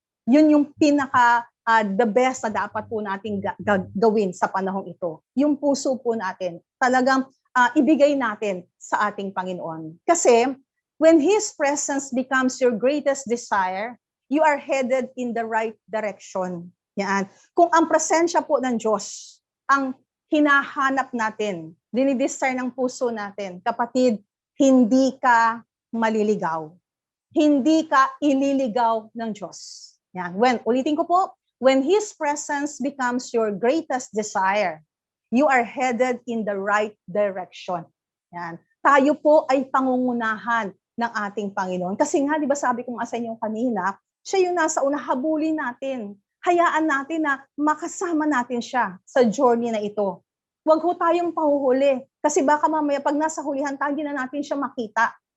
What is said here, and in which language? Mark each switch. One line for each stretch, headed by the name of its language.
Filipino: Yun yung pinaka the best na dapat po nating gawin sa panahong ito. Yung puso po natin, talagang ibigay natin sa ating Panginoon.
English: Kasi when His presence becomes your greatest desire, you are headed in the right direction.
Filipino: Yan. Kung ang presensya po ng Diyos, ang hinahanap natin, dinidesire ng puso natin, kapatid, hindi ka maliligaw. Hindi ka ililigaw ng Diyos. Yan. Ulitin ko po,
English: when His presence becomes your greatest desire, you are headed in the right direction.
Filipino: Yan. Tayo po ay pangungunahan ng ating Panginoon. Kasi nga, di ba sabi ko nga sa inyo kanina, siya yung nasa una, habulin natin. Hayaan natin na makasama natin siya sa journey na ito. Huwag ho tayong pahuhuli. Kasi baka mamaya pag nasa hulihan tayo, hindi na natin siya makita.